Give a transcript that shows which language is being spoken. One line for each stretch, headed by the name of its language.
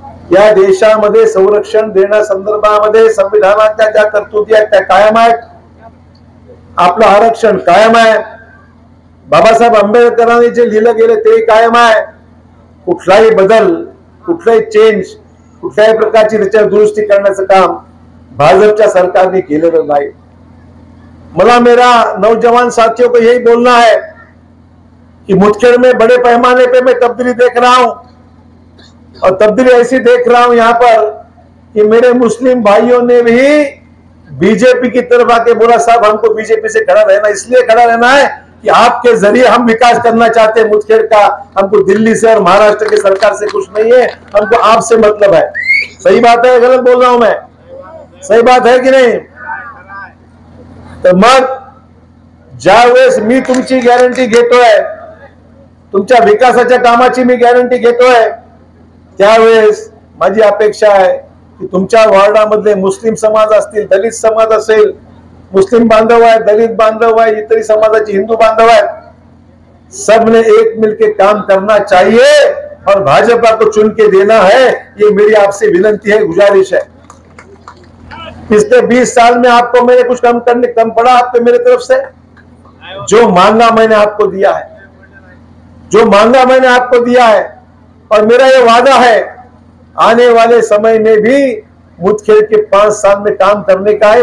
Marathi: या देशामध्ये संरक्षण देण्यासंदर्भामध्ये संविधानाच्या ज्या तरतुदी आहेत त्या कायम आहेत, आपलं आरक्षण कायम आहे। बाबासाहेब आंबेडकरांनी जे लिहिलं गेलं ते कायम आहे. कुठलाही बदल, कुठलाही चेंज, कुठल्याही प्रकारची त्याच्यावर दुरुस्ती करण्याचं काम भाजपच्या सरकारने केलेलं नाही.
Hindi: मला मेरा नौजवान साथियों को यही बोलना है कि मुदखेड़ में बड़े पैमाने पे मैं तब्दीली देख रहा हूं, और तब्दीली ऐसी देख रहा हूं यहां पर कि मेरे मुस्लिम भाइयों ने भी बीजेपी की तरफ आके बोला साहब हमको बीजेपी से खड़ा रहना, इसलिए खड़ा रहना है कि आपके जरिए हम विकास करना चाहते हैं मुदखेड़ का, हमको दिल्ली से और महाराष्ट्र की सरकार से कुछ नहीं है, हमको आपसे मतलब है. सही बात है, गलत बोल रहा हूं मैं? सही बात है की नाही?
Marathi: तर मग ज्यावेळेस मी तुमची गॅरंटी घेतोय, तुमच्या विकासाच्या कामाची मी गॅरंटी घेतोय, त्यावेळेस माझी अपेक्षा आहे की तुमच्या वार्डामधले मुस्लिम समाज असतील, दलित समाज असेल, मुस्लिम बांधव आहे, दलित बांधव आहे, इतरी समाजाचे हिंदू बांधव आहे,
Hindi: सबने एक मिलके काम करना चाहिए और भाजपा को चुन के देना है. ये मेरी आपसे विनती है, गुजारिश है. पिछले 20 साल में आपको मैंने कुछ कम पड़ा आपको मेरे तरफ से? जो मांगा मैंने आपको दिया है, जो मांगा मैंने आपको दिया है. और मेरा ये वादा है आने वाले समय में भी मुदखेड़ के 5 साल में काम करने का है.